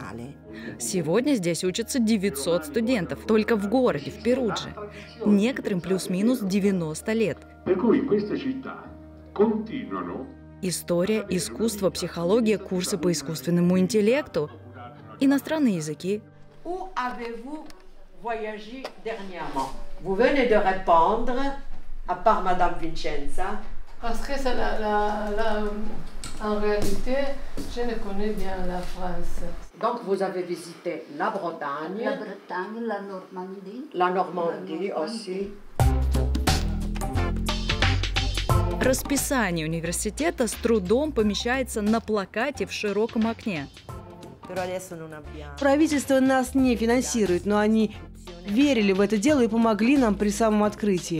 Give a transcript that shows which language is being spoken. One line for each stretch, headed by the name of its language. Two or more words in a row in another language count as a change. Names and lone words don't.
Russian: Сегодня здесь учатся 900 студентов, только в городе, в Перудже. Некоторым плюс-минус 90 лет. История, искусство, психология, курсы по искусственному интеллекту, иностранные языки.
French: Où avez-vous voyagé dernièrement? Vous venez de répondre, à part Madame Vincenza. Parce que en réalité, je ne connais bien la France. Donc vous avez visité la Bretagne, la Normandie aussi.
Russian: Расписание университета с трудом помещается на плакате в широком окне. Правительство нас не финансирует, но они верили в это дело и помогли нам при самом открытии.